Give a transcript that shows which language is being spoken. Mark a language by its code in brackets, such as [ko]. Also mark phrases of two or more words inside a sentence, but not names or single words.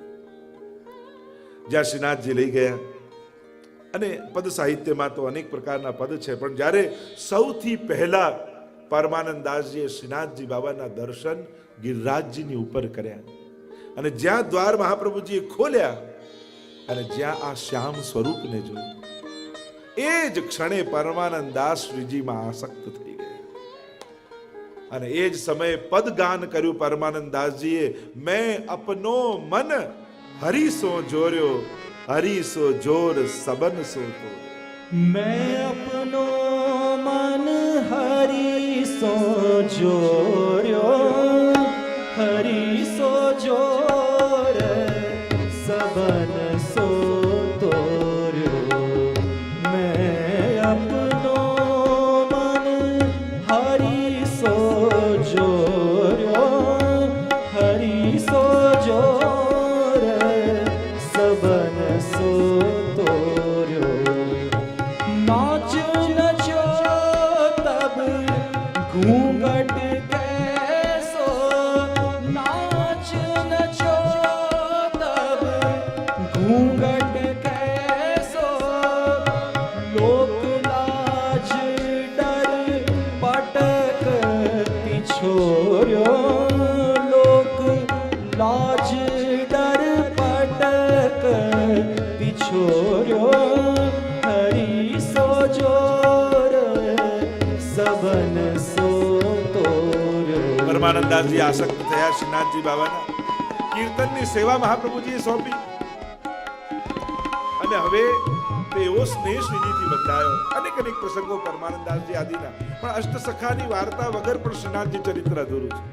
[gu] જ્યાં શ્રીનાથજી લઈ ગયા અને પદ સાહિત્યમાં તો અનેક પ્રકારના પદ છે, પણ જ્યારે સૌથી પહેલા પરમાનંદ દાસજીએ શ્રીનાથજી બાબાના દર્શન ગિરિરાજજીની ઉપર કર્યા અને જ્યાં દ્વાર મહાપ્રભુજીએ ખોલ્યા અને જ્યાં આ શ્યામ સ્વરૂપને જોયું એ જ ક્ષણે પરમાનંદ દાસ શ્રીજીમાં આસક્ત થઈ ગયા. અને એ જ સમયે પદગાન કર્યું પરમાનંદ દાસજીએ, [bra] मैं अपनो मन हरि सो जोर्यो, हरि सो जोर सबन सो तोर्यो. मैं अपनो मन हरि सो जोर्यो, हरि सो जोर सबन सो तोर्यो. मैं अपनो मन हरि सो जोर्यो, हरि सो जोर सबन सो तोर्यो. नाच नचो तब घूंघट कैसो, नाच नचो तब घूंघट कैसो. लोक लाज डर पटक पिछोर्यो, लोक लाज डर पटक पिछोर्यो. हरि सो जोर सबन सो तोर्यो. [gu] પરમાનંદ દાસજી આસક્ત થયા શ્રીનાથજી બાબાના કીર્તનની સેવા મહાપ્રભુજીએ સોંપી અને હવે તે એવો સ્નેહ શ્રીજીથી બંધાયો. અનેક અનેક પ્રસંગો પરમાનંદ દાસજી આદિના, પણ અષ્ટસખાની વાર્તા વગર પણ શ્રીનાથજી ચરિત્ર અધૂરું છે.